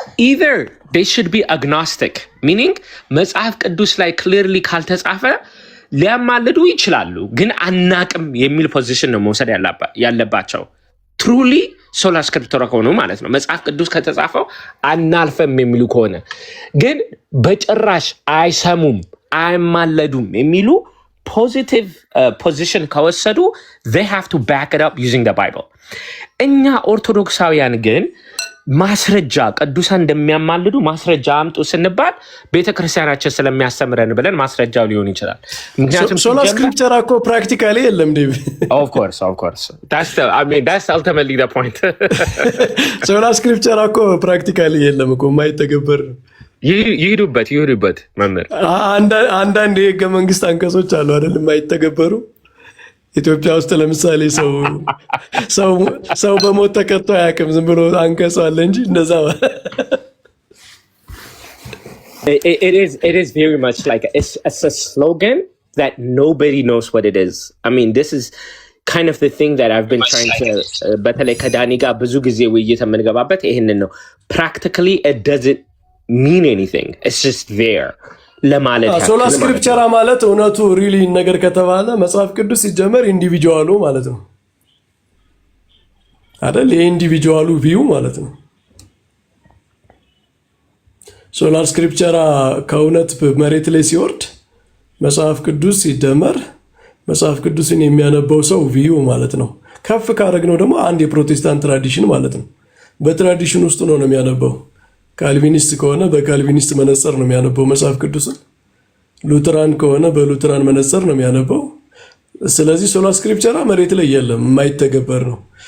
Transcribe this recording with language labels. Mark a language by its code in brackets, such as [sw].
[en] either they should be agnostic, meaning [am] መጽሐፍ ቅዱስ ላይ clearly ካልተጻፈ ሊያማልዱ ይችላሉ ግን አናቅም የሚል ፖዚሽን ነው መውሰድ ያለባቸው። ትሩሊ ሶላ ስክሪፕቶራ ከሆኑ ማለት ነው መጽሐፍ ቅዱስ ከተጻፈው አናልፈም የሚሉ ከሆነ ግን በጭራሽ አይሰሙም አይማለዱም የሚሉ ፖዚቲቭ ፖዚሽን ከወሰዱ [en] they have to back it up using the Bible። [am] እኛ ኦርቶዶክሳውያን ግን ማስረጃ ቅዱሳን እንደሚያማልዱ ማስረጃ አምጡ ስንባል ቤተክርስቲያናችን ስለሚያስተምረን ብለን ማስረጃው ሊሆን ይችላል። ምክንያቱም ሶላ ስክሪፕቸር እኮ ፕራክቲካሊ የለም ዴቭ። [en] of course that's ultimately the point። [am] ሶላ ስክሪፕቸር እኮ ፕራክቲካሊ የለም እኮ የማይተገበር ነው። ይሄዱበት መምህር አንዳንድ የህገ መንግስት አንቀጾች አሉ አይደል የማይተገበሩ። ኢትዮጵያ ውስጥ ለምሳሌ ሰው በሞት ተቀጥቶ አያውቅም። ዝም ብሎ አንቀጽ አለ እንጂ እንደዛ [en] it is very much like it's a slogan that nobody knows what it is. I mean, this is kind of the thing that I've been trying to [am] በተለይ ከዳኒ ጋር ብዙ ጊዜ ውይይት የምንገባበት ይሄንን ነው። [en] Practically it doesn't mean anything. It's just there. [am] ሶላ ስክሪፕቸራ ማለት እውነቱ ሪሊ ነገር ከተባለ መጽሐፍ ቅዱስ ሲጀመር ኢንዲቪጁዋሉ ማለት ነው አይደል? የኢንዲቪጁዋሉ ቪው ማለት ነው። ሶላ ስክሪፕቸራ ከእውነት መሬት ላይ ሲወርድ መጽሐፍ ቅዱስ ሲደመር መጽሐፍ ቅዱስን የሚያነበው ሰው ቪው ማለት ነው። ከፍ ካረግነው ደግሞ አንድ የፕሮቴስታንት ትራዲሽን ማለት ነው። በትራዲሽን ውስጥ ነው የሚያነበው። ካልቪኒስት ከሆነ በካልቪኒስት መነጽር ነው የሚያነበው መጽሐፍ ቅዱስን። ሉተራን ከሆነ በሉተራን መነጽር ነው የሚያነበው። ስለዚህ ሶላ ስክሪፕቸራ መሬት ላይ የለም፣ የማይተገበር ነው።